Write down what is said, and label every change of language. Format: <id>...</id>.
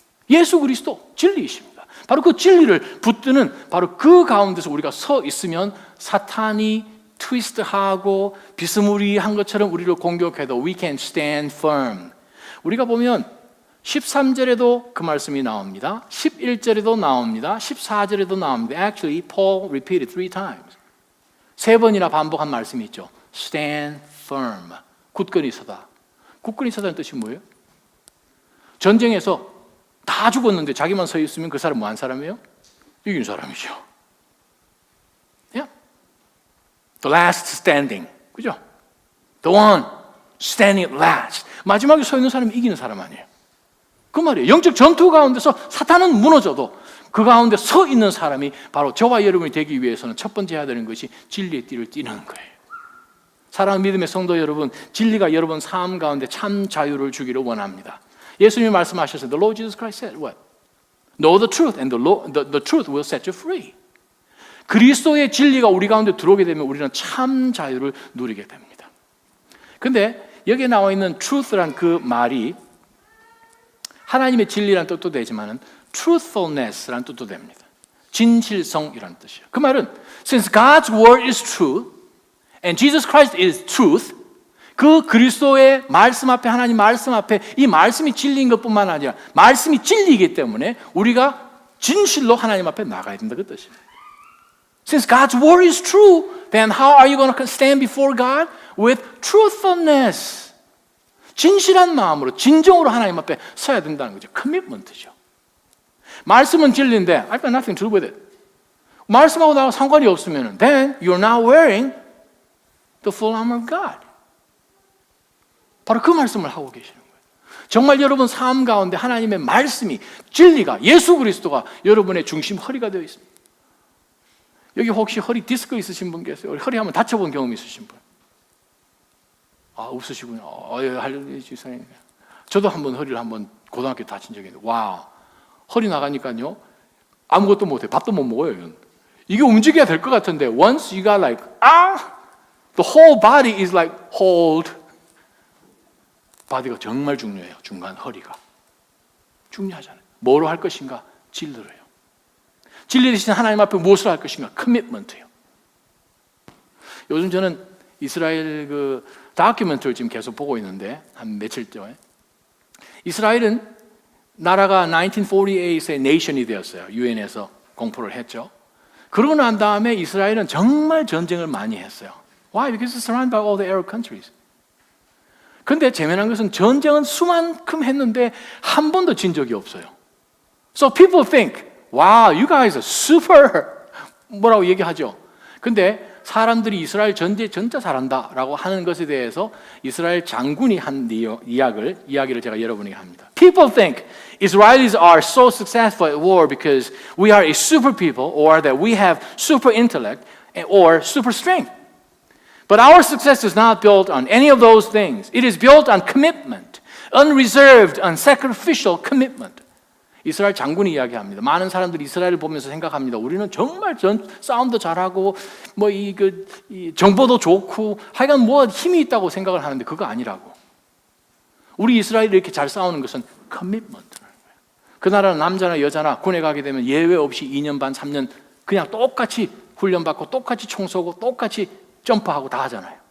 <ko>예수 그리스도 진리이십니다. 바로 그 진리를 붙드는 바로 그 가운데서 우리가 서 있으면 사탄이 트위스트하고 비스무리한 것처럼 우리를 공격해도</ko> <en>we can stand firm.</en> <ko>우리가 보면 13절에도 그 말씀이 나옵니다. 11절에도 나옵니다. 14절에도 나옵니다.</ko> <en>Actually, Paul repeated 3 times.</en> <ko>3번이나 반복한 말씀이 있죠.</ko> <en>Stand firm.</en> <ko>굳건히 서다. 굳건히 서다는 뜻이 뭐예요? 전쟁에서 다 죽었는데 자기만 서 있으면 그 사람 뭐한 사람이에요? 이긴 사람이죠.</ko> <en>Yeah. The last standing.</en> <ko>그죠?</ko> <en>The one standing last.</en> <ko>마지막에 서 있는 사람이 이기는 사람 아니에요. 그 말이에요. 영적 전투 가운데서 사탄은 무너져도 그 가운데 서 있는 사람이 바로 저와 여러분이 되기 위해서는 첫 번째 해야 되는 것이 진리의 띠를 띠는 거예요. 사랑하는 믿음의 성도 여러분, 진리가 여러분 삶 가운데 참 자유를 주기를 원합니다. 예수님이 말씀하셨어요.</ko> <en>The Lord Jesus Christ said what? Know the truth and the truth will set you free.</en> <ko>그리스도의 진리가 우리 가운데 들어오게 되면 우리는 참 자유를 누리게 됩니다. 근데 여기에 나와 있는 truth란 그 말이 하나님의 진리란 뜻도 되지만은 truthfulness란 뜻도 됩니다. 진실성이라는 뜻이에요. 그 말은</ko> <en>since God's word is truth and Jesus Christ is truth,</en> <ko>그 그리스도의 말씀 앞에, 하나님 말씀 앞에 이 말씀이 진리인 것뿐만 아니라 말씀이 진리이기 때문에 우리가 진실로 하나님 앞에 나가야 된다 그 뜻입니다.</ko> <en>Since God's word is true, then how are you going to stand before God? With truthfulness.</en> <ko>진실한 마음으로, 진정으로 하나님 앞에 서야 된다는 거죠. 커미트먼트죠. 말씀은 진리인데</ko> <en>I've got nothing to do with it.</en> <ko>말씀하고 나하고 상관이 없으면</ko> <en>then you're not wearing the full armor of God.</en> <ko>바로 그 말씀을 하고 계시는 거예요. 정말 여러분 삶 가운데 하나님의 말씀이, 진리가, 예수 그리스도가 여러분의 중심 허리가 되어 있습니다. 여기 혹시 허리 디스크 있으신 분 계세요? 허리 한번 다쳐본 경험 있으신 분? 아, 없으시군요. 할렐루야. 저도 한번 허리를 한번 고등학교 다친 적이 있는데, 와, 허리 나가니까요, 아무것도 못해요. 밥도 못 먹어요. 이게 움직여야 될 것 같은데,</ko> <en>once you got like, the whole body is like, hold.</en> <ko>바디가 정말 중요해요. 중간 허리가. 중요하잖아요. 뭐로 할 것인가? 진리로요. 진리 대신 하나님 앞에 무엇을 할 것인가? 커미트먼트요. 요즘 저는 이스라엘 그 다큐멘터리를 지금 계속 보고 있는데 한 며칠 전에 이스라엘은 나라가 1948에 네이션이 되었어요. 유엔에서 공포를 했죠. 그러고 난 다음에 이스라엘은 정말 전쟁을 많이 했어요.</ko> <en>Why? Because it's surrounded by all the Arab countries.</en> <ko>근데 재미난 것은 전쟁은 수만큼 했는데 한 번도 진 적이 없어요.</ko> <en>So people think wow, you guys are super</en> <ko>뭐라고 얘기하죠. 근데 사람들이 이스라엘 전쟁 진짜 잘한다라고 하는 것에 대해서 이스라엘 장군이 한 이야기를 제가 여러분에게 합니다.</ko> <en>People think Israelis are so successful at war because we are a super people or that we have super intellect or super strength. But our success is not built on any of those things. It is built on commitment, unreserved, unsacrificial commitment.</en> <ko>이스라엘 장군이 이야기합니다. 많은 사람들이 이스라엘을 보면서 생각합니다. 우리는 정말 싸움도 잘하고 이 정보도 좋고 하여간 뭐 힘이 있다고 생각을 하는데 그거 아니라고. 우리 이스라엘이 이렇게 잘 싸우는 것은 커미트먼트라는 거예요. 그 나라는 남자나 여자나 군에 가게 되면 예외 없이 2년 반, 3년 그냥 똑같이 훈련받고 똑같이 총 쏘고 똑같이 점프하고 다 하잖아요.</ko>